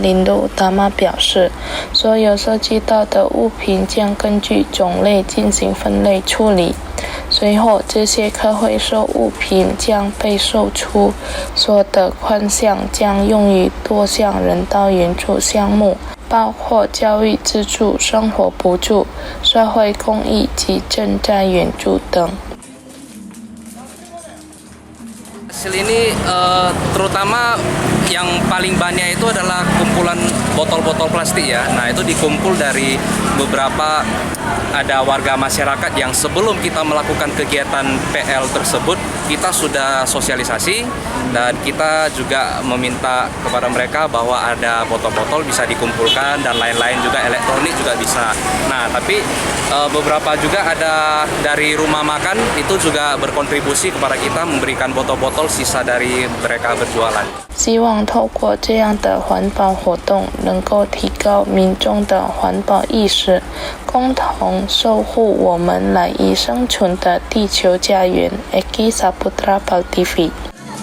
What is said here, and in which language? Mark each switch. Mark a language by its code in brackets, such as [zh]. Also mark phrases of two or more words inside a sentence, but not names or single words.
[zh] 林鲁达玛表示，所有收集到的物品将根据种类进行分类处理，随后这些可回收物品将被售出，所得款项将用于多项人道援助项目，包括教育资助、生活补助、社会公益及赈灾援助等。 [id] Hasil ini terutama yang paling banyak itu adalah kumpulan botol-botol plastik ya. Nah itu dikumpul dari beberapa ada warga masyarakat yang sebelum kita melakukan kegiatan PL tersebut kita sudah sosialisasi dan kita juga meminta kepada mereka bahwa ada botol-botol bisa dikumpulkan dan lain-lain juga elektronik juga bisa. Nah tapi beberapa juga ada dari rumah makan itu juga berkontribusi kepada kita memberikan botol-botol sisa dari mereka berjualan。 [zh] 希望透过这样的环保活动，能够提高民众的环保意识，共同守护我们赖以生存的地球家园。Eki Saputra Pal TV。